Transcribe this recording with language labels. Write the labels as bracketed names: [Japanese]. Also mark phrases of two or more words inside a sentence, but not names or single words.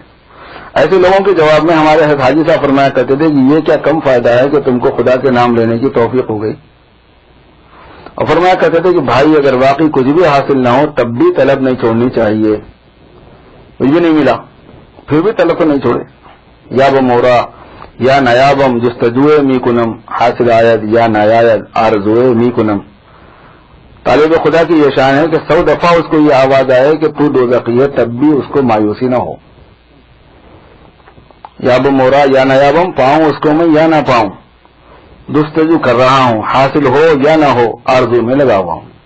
[Urdu] ایسے لوگوں کے جواب میں ہمارے حضرت حاجی صاحب فرمایا کرتے تھے کہ یہ کیا کم فائدہ ہے کہ تم کو خدا کے نام لینے کی توفیق ہو گئی، اور فرمایا کرتے تھے کہ بھائی اگر واقعی کچھ بھی حاصل نہ ہو تب بھی طلب نہیں چھوڑنی چاہیے۔ کچھ بھی نہیں ملا پھر بھی طلب تو نہیں چھوڑے۔ [Persian] یا بمورا یا نیابم جستجوئے می کنم حاصل آید یا نیاید آرزوئے می کنم۔ [Urdu] طالب خدا کی یہ شان ہے کہ 100 دفعہ اس کو یہ آواز آئے کہ تو دوزخی ہے تب بھی اس کو مایوسی نہ ہو۔ [Persian] یا بمورا یا نیابم، [Urdu] پاؤں اس کو میں یا نہ پاؤں، جستجو کر رہا ہوں، حاصل ہو یا نہ ہو آرزو میں لگا ہوا ہوں۔